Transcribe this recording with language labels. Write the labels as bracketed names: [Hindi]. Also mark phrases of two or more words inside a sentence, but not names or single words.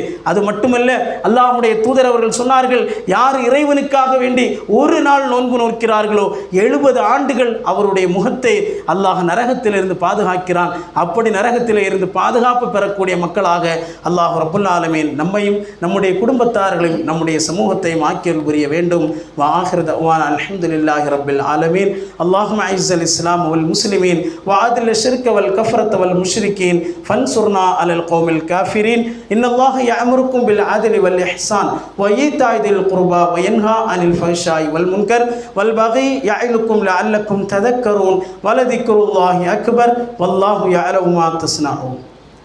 [Tamil] அது மட்டுமல்ல, அல்லாஹ்வுடைய தூதர் அவர்கள் சொன்னார்கள், யார் இறைவனுக்காக வேண்டி ஒரு நாள் நோன்பு நோக்கிறார்களோ 70 ஆண்டுகள் அவருடைய முகத்தை அல்லாஹ் நரகத்திலிருந்து பாதுகாக்கிறான். அப்படி நரகத்தில் இருந்து பாதுகாப்பு பெறக்கூடிய மக்களாக [Arabic] الله رب العالمين [Tamil] நம்மையும் நம்முடைய குடும்பத்தார்களையும் நம்முடைய சமூகத்தையும் ஆக்கியருள் புரிய வேண்டும். [Arabic] وآخر دعوانا الحمد لله رب العالمين. اللهم أعز الإسلام والمسلمين وأذل الشرك والكفرة والمشركين فانصرنا على القوم الكافرين إن الله يأمركم بالعدل والإحسان وإيتاء ذي القربى وينهى عن الفحشاء والمنكر والبغي يعظكم لعلكم تذكرون ولذكر الله أكبر والله يعلم ما تصنعون.